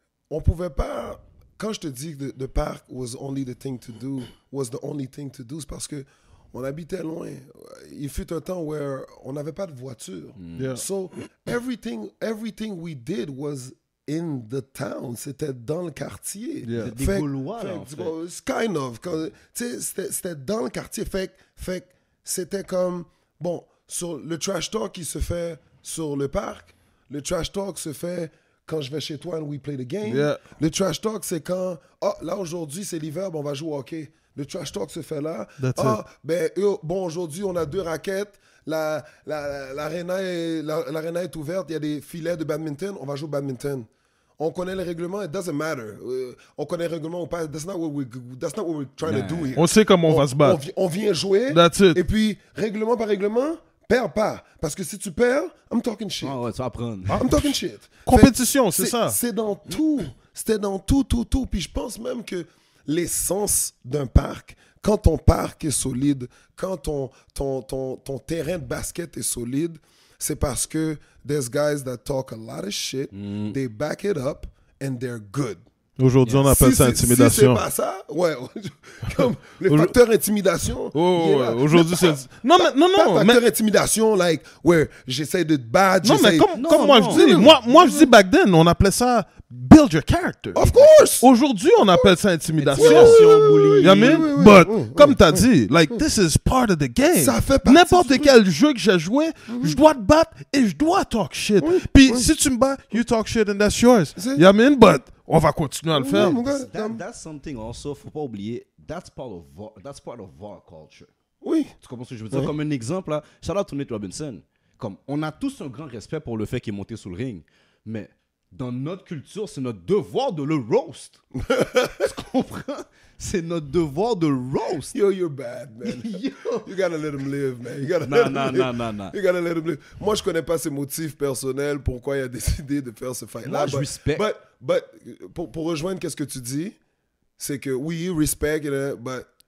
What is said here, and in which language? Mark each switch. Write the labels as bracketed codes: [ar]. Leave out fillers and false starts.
[fr] on pouvait pas, quand je te dis que [en] the park was the only thing to do, [fr] c'est parce que on habitait loin. Il fut un temps où on n'avait pas de voiture. [en] Yeah. So, everything we did was in the town. [fr] C'était dans le quartier. [en] Yeah. [fr] Des Gaulois, là, en fait. [en] Kind of. [fr] C'était dans le quartier. Fait que c'était comme... Bon, sur le trash talk qui se fait sur le parc, le trash talk se fait quand je vais chez toi [en] and we play the game. Yeah. [fr] Le trash talk, c'est quand... là, aujourd'hui, c'est l'hiver, on va jouer au hockey. Le trash talk se fait là. Bon, aujourd'hui, on a 2 raquettes. L'aréna est ouverte. Il y a des filets de badminton. On va jouer au badminton. On connaît les règlements. [en] It doesn't matter. [fr] On connaît les règlements ou pas. [en] That's not what we're trying to do here. [fr] On sait comment on va se battre. On vient jouer. [en] That's it. [fr] Et puis, règlement par règlement, perds pas. Parce que si tu perds, [en] I'm talking shit. [fr] Ah ouais, tu vas apprendre. [en] I'm talking shit. [fr] Compétition, c'est ça. C'est dans tout. C'était dans tout. Puis je pense même que l'essence d'un parc, quand ton parc est solide, quand ton terrain de basket est solide, c'est parce que [en] there's guys that talk a lot of shit, they back it up, and they're good. [fr] Aujourd'hui, on appelle ça intimidation. Si c'est pas ça, ouais. Comme le facteur intimidation. Aujourd'hui, c'est... Non, facteur intimidation, [en] like, where [fr] j'essaie de te battre. Non, mais comme moi je dis, moi je dis back then, on appelait ça [en] build your character. Of course! [fr] Aujourd'hui, on appelle ça intimidation. [en] Bullying. You know what I mean? But, [fr] comme t'as dit, [en] like, this is part of the game. [fr] Ça fait partie N'importe quel jeu que j'ai joué, je dois te battre et je dois [en] talk shit. [fr] Puis, si tu me bats, [en] you talk shit and that's yours. You know what I mean? [fr] But, on va continuer à le faire. [en] That's something also, [fr] faut pas oublier, [en] that's part of our culture. [fr] Oui. Tu comprends ce que je veux dire? Comme un exemple, là, [en] shout out to [fr] Nate Robinson. Comme, on a tous un grand respect pour le fait qu'il est monté sous le ring, mais dans notre culture, c'est notre devoir de le roast. Tu comprends? C'est notre devoir de roast. [en] Yo, you're bad, man. Yo. You gotta let him live, man. You gotta let him live. [fr] Non. [en] You gotta let him live. [fr] Moi, je connais pas ses motifs personnels, pourquoi il a décidé de faire ce fight-là. Moi, je respecte. But pour rejoindre qu'est-ce que tu dis, c'est que oui, [en] you respect, but